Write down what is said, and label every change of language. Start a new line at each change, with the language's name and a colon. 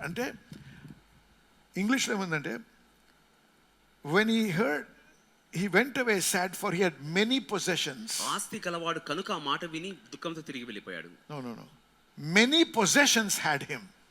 Telugu: అంటే ఇంగ్లీష్లో ఏముందంటే,
English: when he heard, he went away sad for he had many possessions.
Telugu: ఆస్తి కలవాడు కనుక ఆ మాట విని దుఃఖంతో తిరిగి వెళ్ళిపోయాడు.
English: No. Many possessions had him.